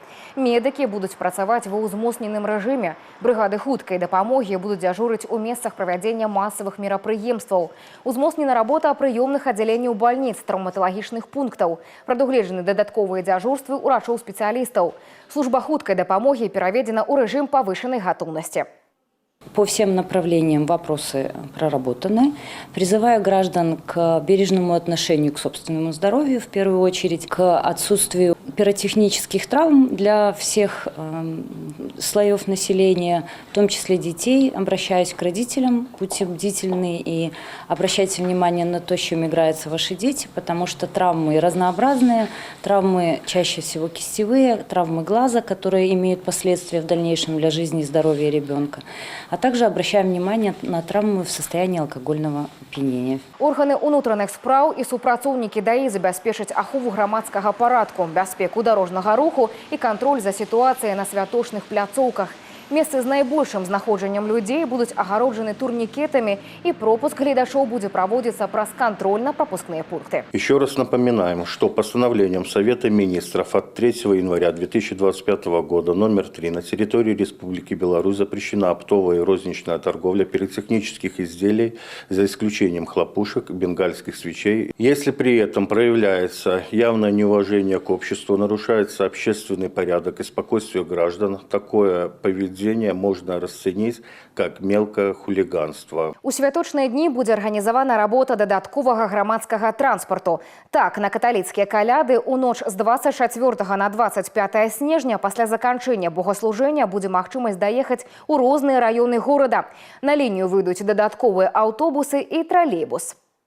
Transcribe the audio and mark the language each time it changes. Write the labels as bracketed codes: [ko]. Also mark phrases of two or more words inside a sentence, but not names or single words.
[be] Медыкі будуць працаваць ва ўзмоцненым рэжыме. Брыгады хуткай дапамогі будуць дзяжурыць у месцах правядзення масавых мерапрыемстваў. Узмоцнена работа прыёмных аддзяленняў бальніц, траўматалагічных пунктаў. Прадугледжаны дадатковыя дзяжурствы ўрачоў-спецыялістаў. Служба хуткай дапамогі пераведзена ў рэжым павышанай гатоўнасці. [ru] По всем направлениям вопросы проработаны. Призываю граждан к бережному отношению к собственному здоровью, в первую очередь к отсутствию пиротехнических травм для всех слоев населения, в том числе детей. Обращаюсь к родителям, будьте бдительны и обращайте внимание на то, с чем играются ваши дети, потому что травмы разнообразные, травмы чаще всего кистевые, травмы глаза, которые имеют последствия в дальнейшем для жизни и здоровья ребенка. А также обращаем внимание на травмы в состоянии алкогольного опьянения. [be] Органы унутраных спраў і супрацоўнікі ДАІ забяспечаць ахову грамадскага парадку, бяспеку дарожнага руху і кантроль за сітуацыяй на святочных пляцоўках. Месцы з найбольшым знаходжаннем людзей будуць агароджаны турнікетамі і пропуск гледачоў будзе праводзіцца праз [ru] контрольно-пропускные пункты. Еще раз напоминаем, что постановлением Совета министров от 3 января 2025 года номер 3 на территории Республики Беларусь запрещена оптовая и розничная торговля пиротехнических изделий за исключением хлопушек, бенгальских свечей. Если при этом проявляется явное неуважение к обществу, нарушается общественный порядок и спокойствие граждан, такое поведение можно расценить как мелкое хулиганство. [be] У святочныя дні будзе арганізавана работа дадатковага грамадскага транспарту. Так, на каталіцкія каляды ў ноч з 24 на 25 снежня пасля заканчэння богаслужэння будзе магчымасць даехаць у розныя раёны горада. На лінію выйдуць дадатковыя аўтобусы і тралейбус.